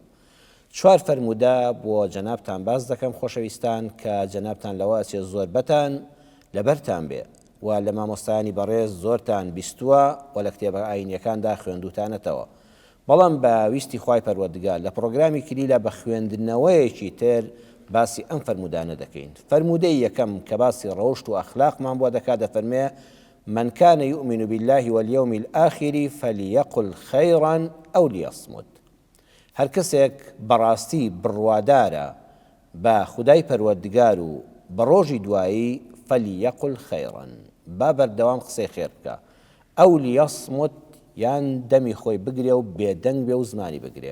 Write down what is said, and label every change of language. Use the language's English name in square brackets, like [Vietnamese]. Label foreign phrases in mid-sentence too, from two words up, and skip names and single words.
[Central Kurdish] چوار فەرمودە بۆ جەنابتان باز دەکەم خۆشەویستان کە جەنابتان لەوە چێ زۆر بەتان لەبەرتان بێ و لە مامۆستایانی بەڕێز زۆرتان بیستووە و لە کتێبە ئاینیەکاندا خوێندوتانەتەوە. بەڵام بە ویستی خوای پەروەردگار لە پرۆگرامی کلیلە بە خوێندنەوەیەکی تر باسی ئەم فەرمودانە دەکەین. فەرمودەی یەکەم کە باسی ڕەوشت و ئەخلاقمان بۆ دەکات دەفەرمێ: [Arabic] من كان يؤمن بالله واليوم الآخر فليقل خيرا أو ليصمت. [Central Kurdish] هەر کەسێک بەڕاستی بڕوادارە بە خودای پەروەردگار و بە ڕۆژی دوایی [Arabic] فەلیەقل خەیڕەن، [Central Kurdish] با بەردەوام قسەی خێر بکە، ئەو لیەصمت یان دەمی خۆی بگرێ و بێدەنگ بێ و زمانی بگرێ.